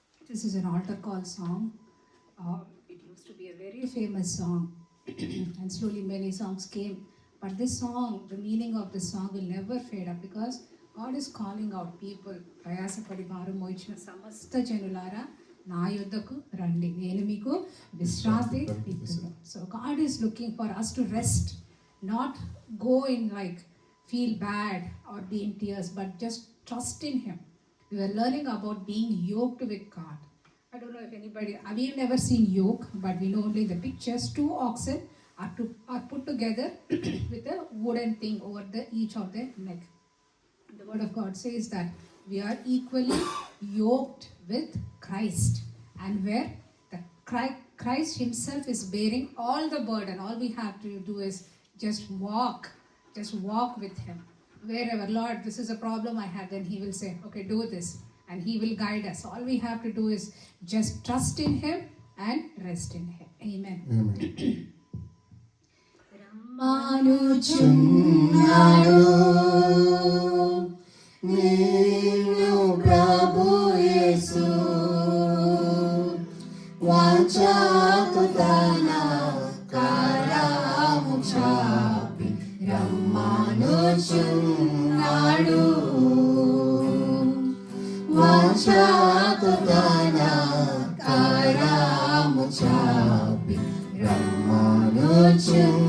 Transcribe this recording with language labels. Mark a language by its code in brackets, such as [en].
[en] This is an altar call song. It used to be a very famous song and slowly many songs came. But this song, the meaning of this song will never fade up because God is calling out people. [te] ప్రయాసపడి భారం మోయించిన సమస్త జనులారా నా యొద్దకు రండి, నేను మీకు విశ్రాంతి ఇస్తున్నాను. [en] So God is looking for us to rest, not go in like feel bad or be in tears, but just trust in Him. We were learning about being yoked with God. I don't know if anybody, we've never seen yoke, but we know only the pictures. 2 oxen are put together with a wooden thing over each of their neck. The word of God says that we are equally yoked with Christ, and where the Christ Himself is bearing all the burden. All we have to do is just walk with Him. Wherever, Lord, this is a problem I have, then He will say, okay, do this, and He will guide us. All we have to do is just trust in Him and rest in Him. Amen. [te] రమ్మానుచున్నాడు నిన్ను ప్రభు యేసు, వాంఛతో తన కరము చాపి రమ్మానుచున్నాడు, వాంఛతో తన కరము చాపి రమ్మానుచున్నాడు.